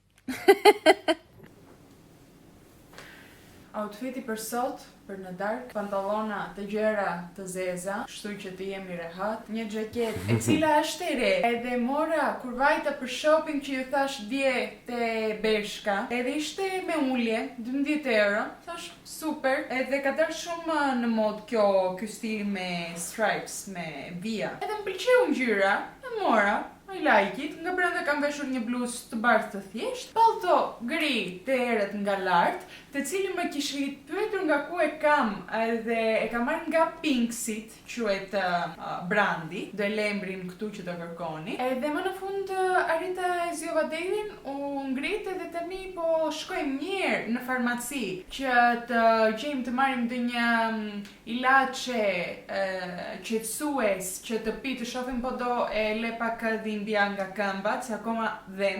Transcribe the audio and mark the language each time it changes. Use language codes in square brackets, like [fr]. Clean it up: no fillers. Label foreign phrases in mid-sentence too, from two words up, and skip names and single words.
[sq] Outfiti për sot, për në dark, pantallona të gjera të zeza, kështu që të jemi rehat, një xhaket e cila është e re, edhe mora kur vajta për shopping që ju thash dje te Bershka, edhe ishte me ulje, 12 euro, thash super, edhe ka dalë shumë në mod ky stil me stripes, me vija. Edhe më pëlqeu ngjyra, e mora. [en] I like it, [sq] nga brenda kam veshur një bluzë të bardhë të thjesht, pallto gri të erët nga lart, të cilin më kishit pyetur nga ku e kam, edhe e kam marrë nga Pinksit, quhet brandi, do e lembrin këtu që do kërkoni. Edhe më në fund arrita e zjova Davin, u ngrit edhe tani po shkojmë mirë në farmaci që të gjejmë të marrim ndonjë ilaçe qetësues që të pi të shohim po do e le pak dhimbja nga këmbat, se akoma dhem.